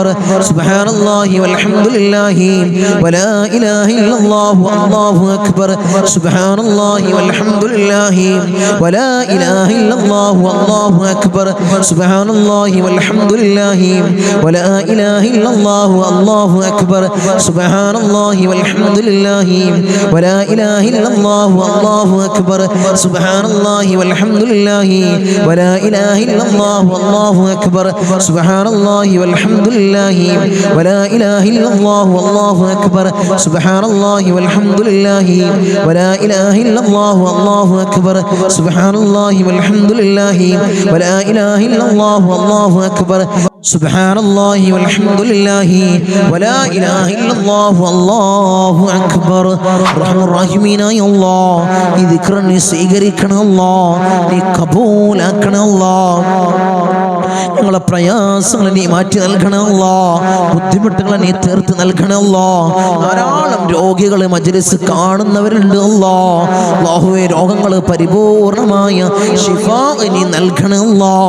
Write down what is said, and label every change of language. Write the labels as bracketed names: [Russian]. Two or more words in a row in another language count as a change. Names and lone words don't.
[Arabic] سبحان الله والحمد لله ولا إله إلا الله الله أكبر. سبحان الله والحمد لله ولا إله إلا الله الله أكبر. سبحان الله والحمد لله ولا إله إلا الله الله أكبر. سبحان الله والحمد لله ولا إله إلا الله الله أكبر. سبحان الله والحمد لله ولا إله إلا الله الله أكبر. سبحان الله والحمد لله ولا إله إلا الله الله أكبر. سبحان الله والحمد لله ولا إله إلا الله الله أكبر. سبحان الله والحمد لله ولا إله إلا الله الله أكبر. سبحان الله والحمد لله ولا إله إلا الله والله أكبر. رحم الراحمين يا الله [Malayalam] ഈ ദിക്ർ നീ സ്വീകരിക്കണം അല്ലാഹ്, നീ കബൂലാക്കണം അല്ലാഹ്. ഞങ്ങളെ പ്രയാസങ്ങളെ നീ മാറ്റി നൽകണം അല്ലാഹ്. ബുദ്ധിമുട്ടുകളെ നീ തീർത്ത് നൽകണം അല്ലാഹ്. ധാരാളം രോഗികൾ മജ്ലിസ് കാണുന്നവരുണ്ട് അല്ലാഹ്. അല്ലാഹുവേ രോഗങ്ങൾ പരിപൂർണമായ ശിഫാ നീ നൽകണം അല്ലാഹ്.